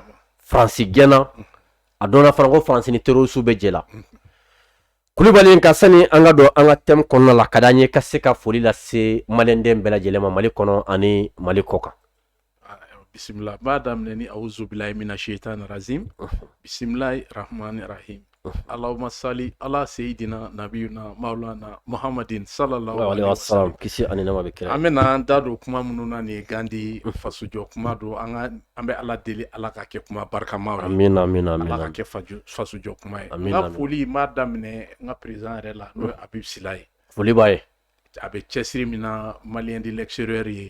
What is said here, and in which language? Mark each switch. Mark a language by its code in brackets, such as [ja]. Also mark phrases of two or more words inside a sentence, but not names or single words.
[bm] Faransi gɛnna a dɔnna fana ko Faransi ni terroriste bɛ jɛ la Kulibali in ka sani an ka don an ka thème kɔnɔna la ka d'an ye ka se ka foli lase maliyɛnden bɛɛ lajɛlen ma Mali kɔnɔ ani Mali kɔ kan [ar] Bismillah. [bm] B'a daminɛ ni [ar] أعوذ بالله من الشيطان الرجيم. بسم الله الرحمن الرحيم. اللهم صل على سيدنا نبينا مولانا محمد صلى الله Wa alaihi alaihi wasallam. wasallam [bm] kisi ani nama be kira. An bɛna an da don kuma minnu na nin ye Gandi fasojɔ kuma don an bɛ Ala deli Ala ka kɛ kuma barikamaw ye. [ar] آمين آمين [bm] Ala [ar] amina. [bm] ka kɛ fasojɔ kuma ye. [ar] Amin, [bm] N ka [ar] amin. [bm] foli n b'a daminɛ n ka président yɛrɛ la n'o ye Habib Sila ye. Foli b'a ye. A bɛ cɛsiri min na [fr] Malien de l'extérieur [bm] ye.